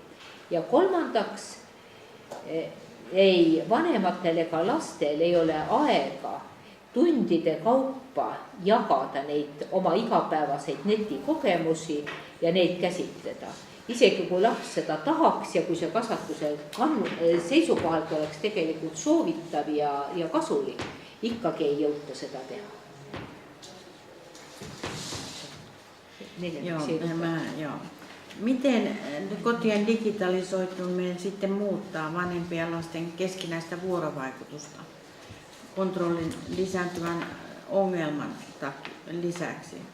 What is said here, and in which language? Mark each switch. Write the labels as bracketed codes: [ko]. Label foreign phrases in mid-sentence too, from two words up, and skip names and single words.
[et] Ja kolmandaks, ei vanematel ega lastel ei ole aega tundide kaupa jagada neid oma igapäevaseid netikogemusi ja neid käsitleda. Isegi kui laps seda tahaks ja kui see kasvatuse seisukohalt oleks tegelikult soovitav ja kasulik, ikkagi ei jõuta seda teha. [fi] Joo. Miten kotien digitalisoituminen sitten muuttaa vanhempien ja lasten keskinäistä vuorovaikutusta kontrollin lisääntyvän ongelman lisäksi?